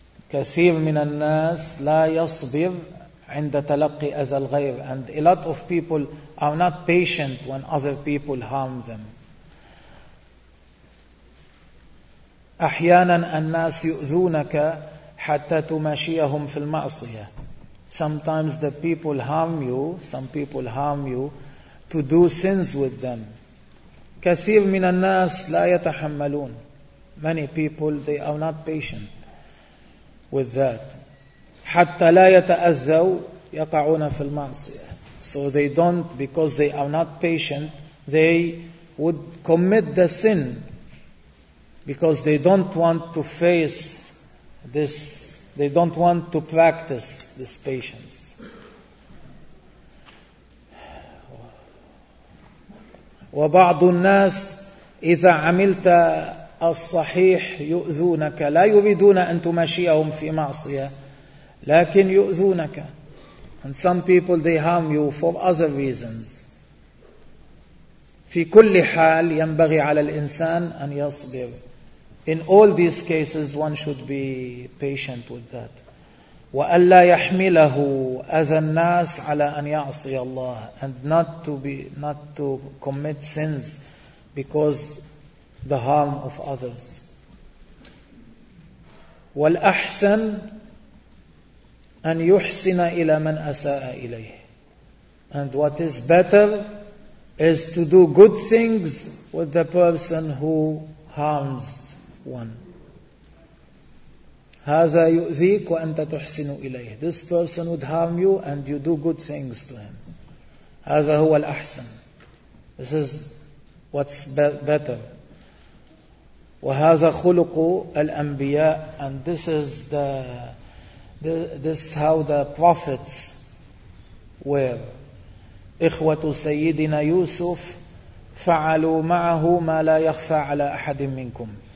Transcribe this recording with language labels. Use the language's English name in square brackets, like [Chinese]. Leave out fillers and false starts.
[Arabic] كثير من الناس لا يصبر عند تلقي أذى الغير. [English] And a lot of people are not patient when other people harm them. [Arabic] أحيانا الناس يؤذونك حتى تماشيهم في المعصية. [English] Sometimes the people harm you, some people harm you to do sins with them. [Arabic] كثير من الناس لا يتحملون. [English] Many people, they are not patient with that. [Arabic] حتى لا يتأذوا يقعون في المعصية. [English] So they don't, because they are not patient, they would commit the sin because they don't want to face this, they don't want to practice this patience. [Arabic] وبعض الناس إذا عملت الصحيح يؤذونك, لا يريدون أن تمشيهم في معصية لكن يؤذونك. [English] And some people they harm you for other reasons. [Arabic] في كل حال ينبغي على الإنسان أن يصبر. [English] In all these cases one should be patient with that. [Arabic] وألا يحمله أذى الناس على أن يعصي الله. [English] And not to commit sins because the harm of others. [Arabic] والأحسن أن يحسن إلى من أساء إليه. [English] And what is better is to do good things with the person who harms one. [Arabic] هذا يؤذيك وأنت تحسن إليه. [English] This person would harm you and you do good things to him. [Arabic] هذا هو الأحسن. [English] This is what's better. [Arabic] وهذا خلق الأنبياء. [English] And this is this how the prophets were. [Arabic] إخوة سيدنا يوسف فعلوا معه ما لا يخفى على أحد منكم.